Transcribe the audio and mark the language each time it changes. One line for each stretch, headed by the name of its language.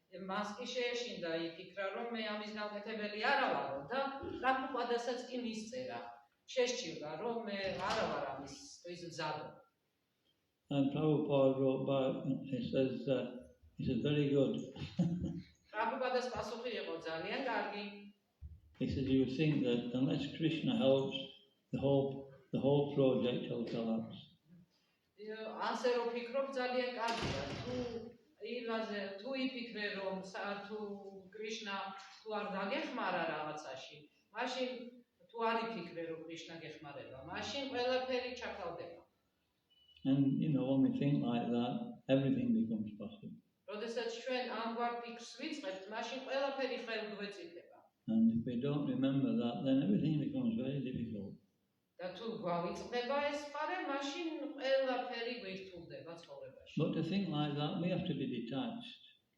Georgian: მას კი შეეშინდა იფიქრა, რომ მე ამის გამკეთებელი არა ვარო და პრაბჰუპადასაც კი მისწერა. შეშჩილდა, რომ მე არა ვარ ამისთვის მზადო.
English: And Prabhupada wrote back, he says, very good.
Georgian: პრაბჰუპადას პასუხი იყო ძალიან კარგი.
English: He says, you think that unless Krishna helps, the whole project will collapse.
Georgian: ასე რომ ფიქრობ ძალიან კარგია. თუ იფიქრე რომ თუ კრიშნა თუ არ დაგეხმარა რაღაცაში, მაშინ თუ არ იფიქრე რომ კრიშნა გეხმარება, მაშინ ყველაფერი ჩაქავდება.
English: And you know, when we think like that, everything becomes possible.
Georgian: როდესაც ჩვენ ამგვარ ფიქრს ვიწყებთ, მაშინ ყველაფერი ხელგვეწიფება.
English: And if we don't remember that, then everything becomes very difficult.
Georgian: და თუ გვავიწყდება ეს პარე, მაშინ ყველაფერი გვირთულდება ცხოვრებაში.
English: But to think like that, we have to be detached.